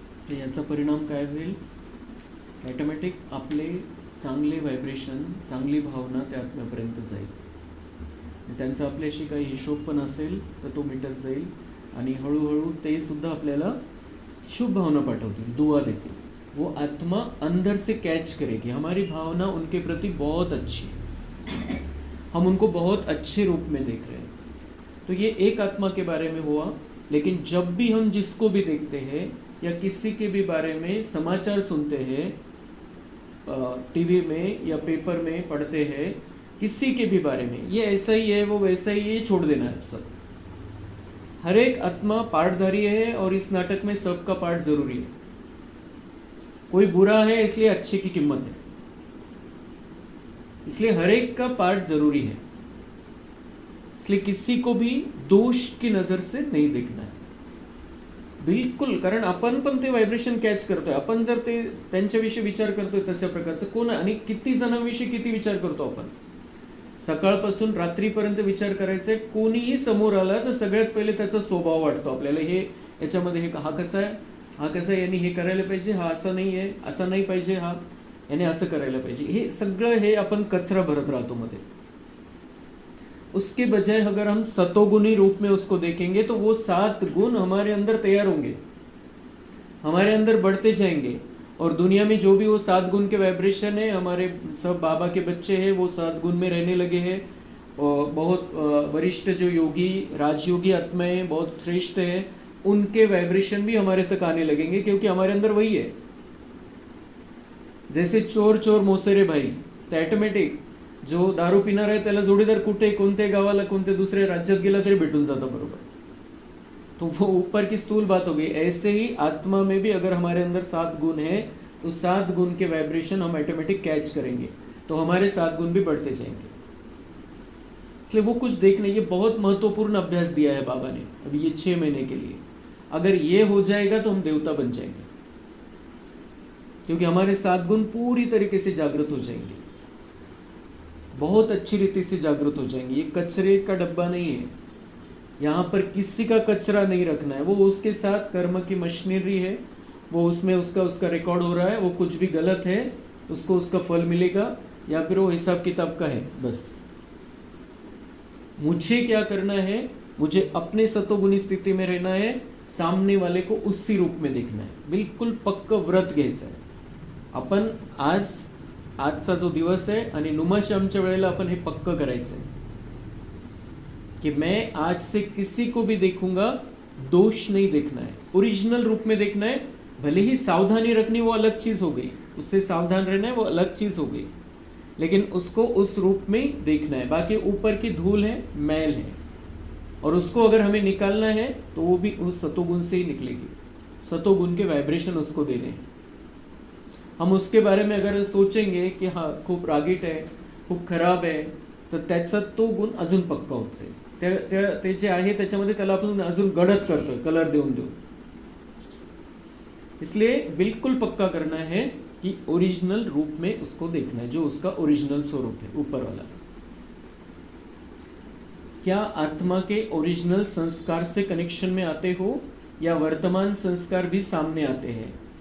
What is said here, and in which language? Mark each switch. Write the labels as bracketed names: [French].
[Marathi] तर याचा परिणाम काय होईल, ॲटोमॅटिक आपले चांगले व्हायब्रेशन, चांगली भावना त्या आत्म्यापर्यंत जाईल. त्यांचा आपल्याशी काही हिशोब पण असेल तर तो मिटत जाईल, आणि हळूहळू ते सुद्धा आपल्याला शुभ भावना पाठवतील, दुआ देतील. [Hindi] वो आत्मा अंदर से कैच करेगी हमारी भावना उनके प्रति बहुत अच्छी, हम उनको बहुत अच्छे रूप में देख रहे हैं. तो ये एक आत्मा के बारे में हुआ. लेकिन जब भी हम जिसको भी देखते हैं या किसी के भी बारे में समाचार सुनते हैं, टीवी में या पेपर में पढ़ते हैं, किसी के भी बारे में, ये ऐसा ही है, वो वैसा ही है, ये छोड़ देना है सब. हर एक आत्मा पार्टधारी है, और इस नाटक में सबका पार्ट जरूरी है. कोई बुरा है इसलिए अच्छे की कीमत है, इसलिए हर एक का पार्ट जरूरी है. इसलिए किसी को भी दोष की नजर से नहीं देखना है बिलकुल. [Marathi] कारण आपण पण ते व्हायब्रेशन कॅच करतोय. आपण जर त्यांच्याविषयी विचार करतोय तशा प्रकारचं कोण, आणि किती जणांविषयी किती विचार करतो आपण, सकाळपासून रात्रीपर्यंत विचार करायचा आहे. कोणीही समोर आला तर सगळ्यात पहिले त्याचा स्वभाव वाटतो आपल्याला. हे याच्यामध्ये हे हा कसा आहे, हा कसा आहे, यांनी हे करायला पाहिजे, हा असा नाही आहे, असा नाही पाहिजे, हा याने असं करायला पाहिजे. हे सगळं हे आपण कचरा भरत राहतो मध्ये. [Hindi] उसके बजाय अगर हम सतोगुणी रूप में उसको देखेंगे तो वो 7 गुण हमारे अंदर तैयार होंगे, हमारे अंदर बढ़ते जाएंगे. और दुनिया में जो भी वो 7 गुण के वाइब्रेशन है, हमारे सब बाबा के बच्चे हैं वो 7 गुण में रहने लगे हैं. और बहुत वरिष्ठ जो योगी राजयोगी आत्माएं बहुत श्रेष्ठ है, उनके वाइब्रेशन भी हमारे तक आने लगेंगे, क्योंकि हमारे अंदर वही है. जैसे चोर चोर मोसेरे भाई, [Marathi] तर ऑटोमॅटिक जो दारू पिणार आहे त्याला जोडीदार कुठे कोणत्या गावाला कोणत्या दुसऱ्या राज्यात गेला तरी भेटून जातं बरोबर. [Hindi] तो वो ऊपर की स्थूल बात हो गई. ऐसे ही आत्मा में भी अगर हमारे अंदर 7 गुण है तो 7 गुण के वाइब्रेशन हम ऑटोमेटिक कैच करेंगे, तो हमारे 7 गुण भी बढ़ते जाएंगे. इसलिए वो कुछ देखने, ये बहुत महत्वपूर्ण अभ्यास दिया है बाबा ने अभी ये 6 महीने के लिए. अगर ये हो जाएगा तो हम देवता बन जाएंगे, क्योंकि हमारे 7 गुण पूरी तरीके से जागृत हो जाएंगे, बहुत अच्छी रीति से जागृत हो जाएंगे. ये कचरे का डब्बा नहीं है, यहाँ पर किसी का कचरा नहीं रखना है. वो उसके साथ कर्म की मशीनरी है, वो उसमें उसका रिकॉर्ड हो रहा है. वो कुछ भी गलत है उसको उसका फल मिलेगा, या फिर वो हिसाब किताब का है. बस मुझे क्या करना है, मुझे अपने सतोगुणी स्थिति में रहना है, सामने वाले को उसी रूप में देखना है. [Marathi] बिल्कुल पक्क व्रत घ्यायचं आहे. आपण आजचा जो दिवस आहे आणि नुमाश्यामच्या वेळेला आपण हे पक्क करायचं आहे कि [Hindi] मैं आज से किसी को भी देखूंगा दोष नहीं देखना है, [Marathi] ओरिजिनल रूप में देखना है. [Hindi] भले ही सावधानी रखनी वो अलग चीज हो गई, उससे सावधान रहना है वो अलग चीज हो गई, लेकिन उसको उस रूप में देखना है. बाकी ऊपर की धूल है, मैल है, और उसको अगर हमें निकालना है तो वो भी उस सतोगुण से ही निकलेगी. सतोगुण के वाइब्रेशन उसको देने हैं. हम उसके बारे में अगर सोचेंगे कि हाँ [Marathi] खूप रागीट आहे, खूप खराब आहे, तर त्याचा तो गुण अजून पक्का होत जाईल. ते जे आहे त्याच्यामध्ये त्याला आपण अजून गडद करतोय कलर देऊन देऊन. [Hindi] इसलिए बिल्कुल पक्का करना है कि ओरिजिनल रूप में उसको देखना है, जो उसका ओरिजिनल स्वरूप है ऊपर वाला. क्या आत्मा के ओरिजिनल संस्कार से कनेक्शन में आते हो, या वर्तमान संस्कार भी सामने आते हैं?